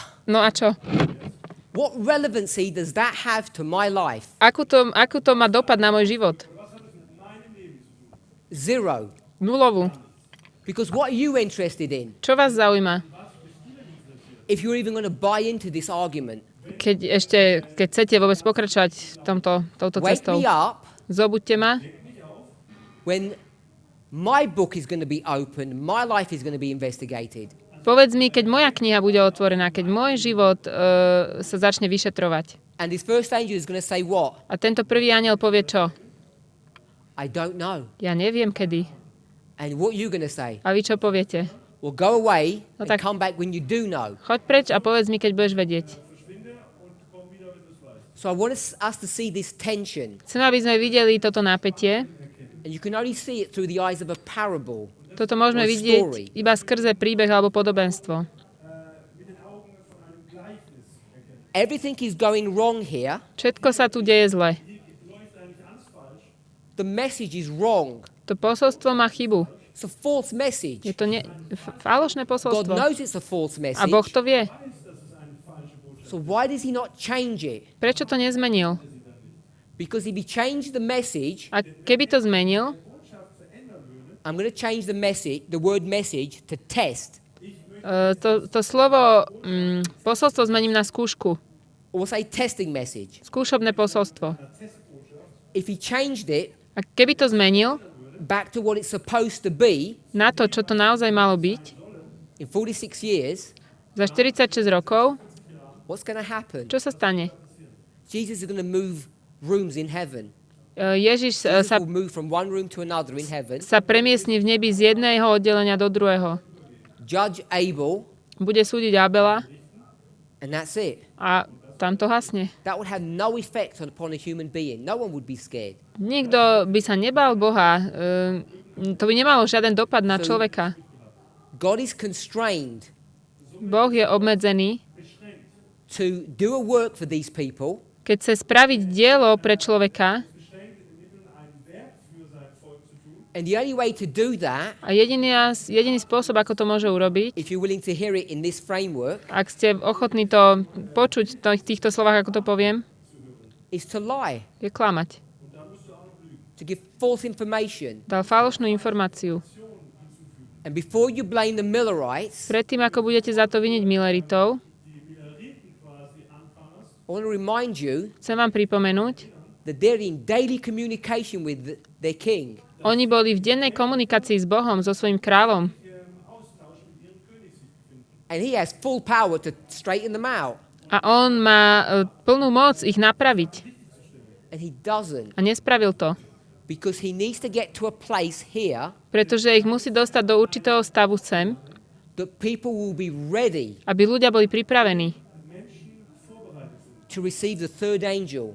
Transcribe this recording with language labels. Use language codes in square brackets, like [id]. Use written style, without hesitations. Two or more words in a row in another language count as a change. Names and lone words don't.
[sk] No a čo? [en] What relevancy does that have to my life? [sk] Akú to má dopad na môj život? [en] Zero. [sk] Nulovú. [en] Because what are you interested in? [sk] Čo vás zaujíma? [en] If you're even going to buy into this argument. [sk] Keď chcete vôbec pokračovať touto [en] Wake [sk] cestou. [en] me up [sk] Zobuďte ma, [en] when my book is going to be opened, my life is going to be investigated. [sk] povedz mi, keď moja kniha bude otvorená, keď môj život sa začne vyšetrovať. [en] And this first angel is going to say what? [sk] A tento prvý anjel povie čo? [en] I don't know. [sk] Ja neviem kedy. [en] And what are you going to say? [sk] A vy čo poviete? [en] Well, go away [sk] No [en] and [sk] tak- [en] come back when you do know. [sk] Choď preč a povedz mi, keď budeš vedieť. [en] So I want us to see this tension. [sk] Chcem, aby sme videli toto napätie. [en] And you can only see it through the eyes of a parable. [sk] Toto môžeme [en] Or story. [sk] vidieť iba skrze príbeh alebo podobenstvo. [en] Everything is going wrong here. [sk] Všetko sa tu deje zle. [en] The message is wrong. [sk] To posolstvo má chybu. [en] It's a false message. [sk] Je to falošné [en] God [sk] posolstvo. [en] knows it's a false [sk] A Boh [en] message. [sk] to vie. [en] So why does he not change it? [sk] Prečo to nezmenil? [en] Because if he changed the message, [sk] A keby to zmenil, [en] I'm going to change the word message to test. [sk] to slovo posolstvo zmením na skúšku. [en] Or say testing message. [sk] Skúšobné posolstvo. [en] If he changed it [sk] A keby to zmenil [en] back to what it's supposed to be [sk] na to, čo to naozaj malo byť, [en] in 46 years, [sk] za 46 rokov, [en] what's going to happen? [sk] čo sa stane? [en] Jesus is going to move rooms in heaven. [sk] Ježiš [en] Jesus [sk] sa [en] will move from one room to another in heaven. [sk] premiesni v nebi z jedného oddelenia do druhého. [en] Judge Abel, [sk] Bude súdiť Abela [en] and that's it. [sk] a tam to hasne. [en] That would have no effect upon a human being. No one would be scared. [sk] Nikto by sa nebal Boha. To by nemalo žiaden dopad na človeka. [en] God is constrained [sk] Boh je obmedzený, [en] to do a work for these people, [sk] keď chce spraviť dielo pre človeka [en] and the only way to do that, [sk] a jediný spôsob, ako to môže urobiť, [en] if you're willing to hear it in this framework, [sk] ak ste ochotní to počuť v týchto slovách, ako to poviem, [en] is to lie, [sk] je klamať. [en] to give false information. [sk] Dal falošnú informáciu. [en] And before you blame the Millerites, [sk] Predtým, ako budete za to viniť Milleritov, [en] I want to remind you [sk] chcem vám pripomenúť, [en] that they're in daily communication with their king. [sk] oni boli v dennej komunikácii s Bohom, so svojím kráľom. [en] And he has full power to straighten them out. [sk] A on má plnú moc ich napraviť. [en] And he doesn't. [sk] A nespravil to. [en] Because he needs to get to a place here [sk] Pretože ich musí dostať do určitého stavu sem, [en] that people will be ready [sk] aby ľudia boli pripravení [en] to receive the third angel.